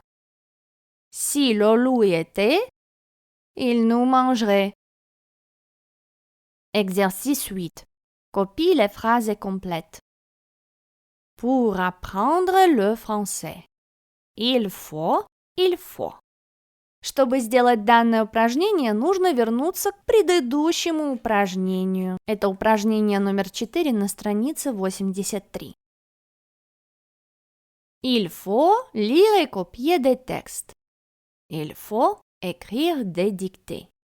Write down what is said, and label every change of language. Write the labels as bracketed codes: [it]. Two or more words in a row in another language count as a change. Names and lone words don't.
[fr] Si le loup y était, il nous mangerait. Exercice 8. Copie les phrases complètes. Pour apprendre le français. Il faut. [ru] Чтобы сделать данное упражнение, нужно вернуться к предыдущему упражнению. Это упражнение номер 4 на странице 83. [fr] Il faut lire et copier des textes. Il faut écrire des dictées.